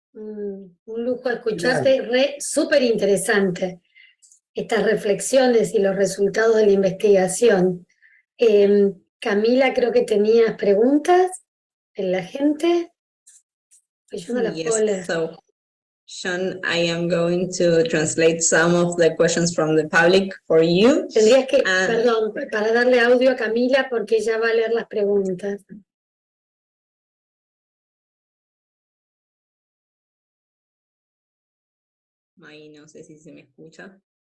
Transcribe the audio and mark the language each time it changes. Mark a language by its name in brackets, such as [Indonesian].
[Spanish] Un lujo escucharte, súper interesante estas reflexiones y los resultados de la investigación. Camila, creo que tenías preguntas en la gente. Yo no las puedo leer. [English] So, Sean, I am going to translate some of the questions from the public for you. [Spanish] Tendrías que, perdón, para darle audio a Camila porque ella va a leer las preguntas. Ahí no sé si se me escucha.